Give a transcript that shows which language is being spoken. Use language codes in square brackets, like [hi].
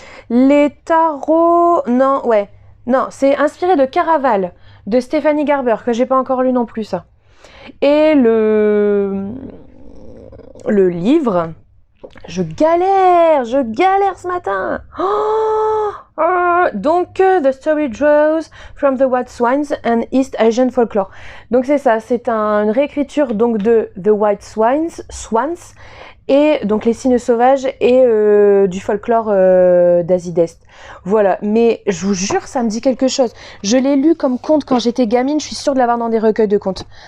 [fr] Les tarots... Non, c'est inspiré de Caraval, de Stéphanie Garber, que j'ai pas encore lu non plus, ça. Et le livre... Je galère ce matin. Oh, [en] Donc, The Story Draws from the White Swans and East Asian Folklore. [fr] Donc c'est ça, c'est une réécriture donc de The White Swans et donc les cygnes sauvages et du folklore d'Asie d'Est. Voilà, mais je vous jure, ça me dit quelque chose. Je l'ai lu comme conte quand j'étais gamine, je suis sûre de l'avoir dans des recueils de contes.